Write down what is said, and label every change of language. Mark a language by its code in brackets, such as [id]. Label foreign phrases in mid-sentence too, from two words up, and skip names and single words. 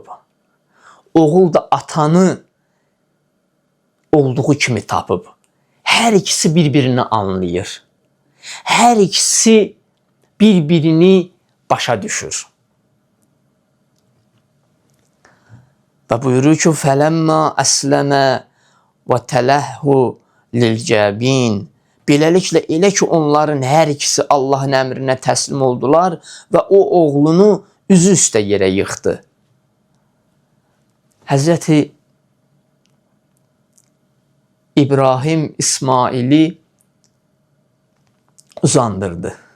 [az] Oğul da atanı olduğu kimi tapıb. Hər ikisi bir-birini anlayır. Hər ikisi bir-birini başa düşür. Və buyurur ki, [ar] فَلَمَّا أَسْلَمَ وَتَلَهُ لِلْجَبِينَ. [az] Beləliklə, elə ki, onların hər ikisi Allahın əmrinə təslim oldular və o oğlunu üzü üstə yerə yıxdı. Həzrəti İbrahim İsmaili uzandırdı.